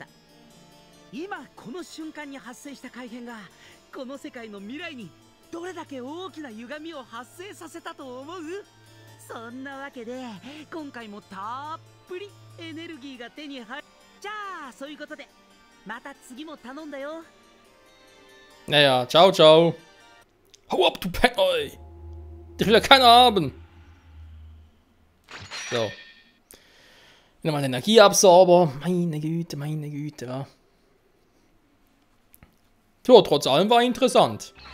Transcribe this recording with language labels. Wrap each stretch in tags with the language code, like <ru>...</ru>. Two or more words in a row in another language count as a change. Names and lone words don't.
<ja>今この瞬間に発生した改変がこの世界の未来にどれだけ大きな歪みを発生させたと思う？そんなわけで今回もたっぷりエネルギーが手に入る。じゃあそういうことでまた次も頼んだよ。</ja> <de>Naja,</de> <it>ciao, ciao.</it> <de>Hau ab, du Penner, ey. Ich will ja keiner haben. So. Nochmal den Energieabsorber. Meine Güte, ja. So, trotz allem war interessant.</de>